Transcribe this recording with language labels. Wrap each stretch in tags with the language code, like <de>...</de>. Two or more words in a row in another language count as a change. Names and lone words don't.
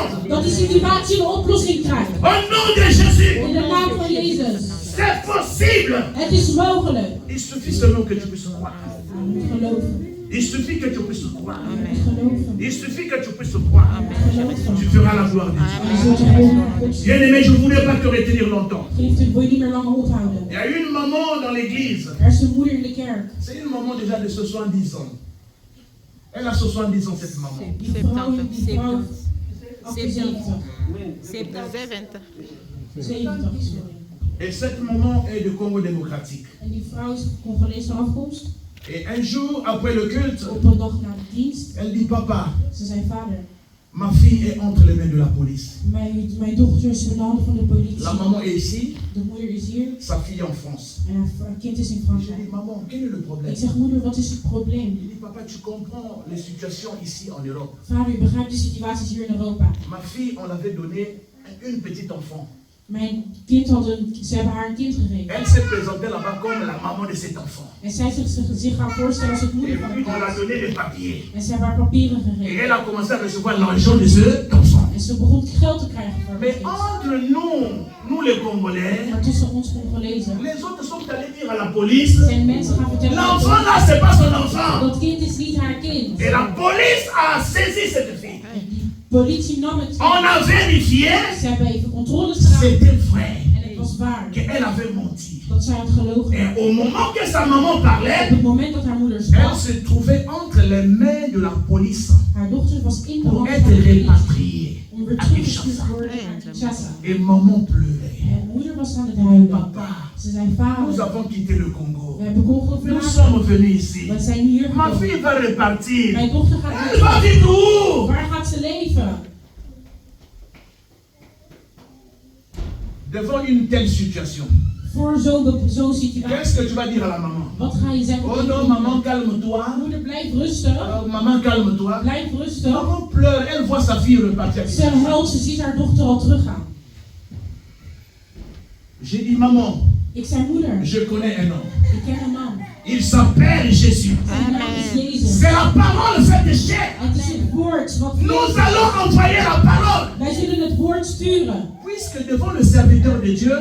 <nl>Dat die situatie een oplossing krijgt.</nl> <fr>Au nom de Jésus.</fr> <nl>In de naam van Jezus.</nl> <fr>C'est possible.</fr> <nl>Het is mogelijk.</nl> <fr>Il suffit seulement que tu puisses croire.</fr> <nl>Je moet geloven.</nl> <fr>Il suffit que tu puisses croire.</fr> <nl>Je moet geloven.</nl> <fr>Il suffit que tu puisses croire.</fr> <nl>Geloven.</nl> <fr>Tu feras la gloire de Dieu.</fr> <nl>En je zult de eer van God zien.</nl> <fr>Bien aimé, je ne voulais pas te retenir longtemps.</fr> <nl>Geliefde, wil je niet meer langer ophouden.</nl> <fr>Il y a une maman dans l'église.</fr> <nl>Er is een moeder in de kerk.</nl> <fr>C'est une maman déjà de 70 ans. Elle a 70 ans, cette maman.</fr> <nl>Die vrouw, 78. 70. 70, sorry.</nl> <fr>Et cette maman est du Congo démocratique.</fr> <nl>En die vrouw is Congolees van afkomst.</nl> <fr>Et un jour, après le culte,</fr> <nl>Op een dag na de dienst.</nl> <fr>elle dit, papa,</fr> <nl>Ze zei, vader,</nl> <fr>ma fille est entre les mains de la police.</fr> <nl>mijn dochter is in de handen van de politie.</nl> <fr>La maman est ici,</fr> <nl>De moeder is hier.</nl> <fr>sa fille est en France.</fr> <nl>En haar kind is in</nl> <fr>Je</fr> <nl>Frankrijk.</nl> <fr>dis, maman, quel est le problème?</fr> <nl>Ik zeg, moeder, wat is het probleem?</nl> <fr>Il dit, papa, tu comprends les situations ici en Europe.</fr> <nl>Vader, u begrijpt de situaties hier in Europa.</nl> <fr>Ma fille, on l'avait donné une petite enfant.</fr> <nl>Mijn kind ze hebben haar een kind gegeven.</nl> <fr>Elle s'est présentée là-bas comme la maman de cet enfant.</fr> <nl>En zij zich gaan voorstellen als het</nl> <fr>Et</fr> <nl>moeder van</nl> <fr>puis,</fr> <nl>het</nl> <fr>on a</fr> <nl>kind.</nl> <fr>donné les papiers.</fr> <nl>En ze hebben haar papieren</nl> <fr>Et</fr> <nl>gegeven.</nl> <fr>elle a commencé à recevoir l'argent de cet enfant.</fr> <nl>En ze begon geld te krijgen voor</nl> <fr>Mais</fr> <nl>het kind.</nl> <fr>entre nous les Congolais,</fr> <nl>Maar tussen ons Congolezen</nl> <fr>les autres sont allés dire à la police,</fr> <nl>zijn mensen gaan vertellen aan de</nl> <fr>l'enfant là, c'est pas son enfant.</fr> <nl>dat kind is niet haar kind.</nl> <fr>Et la police a saisi cette fille.</fr> <nl>De politie nam het.</nl> <fr>On a vérifié,</fr> <nl>Ze hebben even controles gedaan.</nl> <fr>c'était vrai,</fr> <nl>En het was waar.</nl> <fr>qu'elle avait menti.</fr> <nl>Dat zij had gelogen.</nl> <fr>Et au moment que sa maman</fr> <nl>Op</nl> <fr>parlait,</fr> <nl>het moment dat haar moeder</nl> <fr>elle</fr> <nl>sprak,</nl> <fr>se trouvait entre les mains de la police</fr> <nl>haar dochter was in de</nl> <fr>pour</fr> <nl>hand</nl> <fr>être</fr> <nl>van de politie.</nl> <fr>répatriée</fr> <nl>Om weer</nl> <fr>à</fr> <nl>teruggestuurd</nl> <fr>Kinshasa.</fr> <nl>te worden naar Kinshasa.</nl> <fr>Et maman pleurait.</fr> <nl>En moeder was aan het huilen.</nl> <fr>Papa,</fr> <nl>Ze zei,</nl> <fr>nous</fr> <nl>vader,</nl> <fr>avons quitté le Congo.</fr> <nl>we hebben Congo</nl> <fr>Nous</fr> <nl>verlaten.</nl> <fr>sommes venus ici.</fr> <nl>We zijn hier</nl> <fr>Ma</fr> <nl>gekomen.</nl> <fr>fille va repartir.</fr> <nl>Mijn dochter gaat</nl> <fr>Elle va</fr> <nl>naar</nl> <fr>vivre où?</fr> <nl>Waar gaat ze leven?</nl> <fr>Devant une telle situation,</fr> <nl>Voor zo'n situatie.</nl> <fr>qu'est-ce que tu vas dire à la maman?</fr> <nl>Wat ga je zeggen?</nl> <fr>Oh</fr> <nl>tegen</nl> <fr>non,</fr> <nl>je</nl> <fr>maman,</fr> <nl>moeder?</nl> <fr>calme-toi.</fr> <nl>Moeder, blijf rustig.</nl> <fr>Maman, calme-toi.</fr> <nl>Blijf rustig.</nl> <fr>Maman pleure, elle voit sa fille repartir.</fr> <nl>Ze huilt, ze ziet haar dochter al teruggaan.</nl> <fr>J'ai dit, maman,</fr> <nl>Ik zei, moeder,</nl> <fr>je connais un homme.</fr> <nl>ik ken een man.</nl> <fr>Il s'appelle Jésus.</fr> <nl>Zijn naam is Jezus.</nl> <fr>C'est la parole faite de chair.</fr> <nl>Het is het woord wat</nl> <fr>Nous allons envoyer la parole.</fr> <nl>wij zullen het woord sturen.</nl> <fr>Puisque devant le serviteur de Dieu,</fr>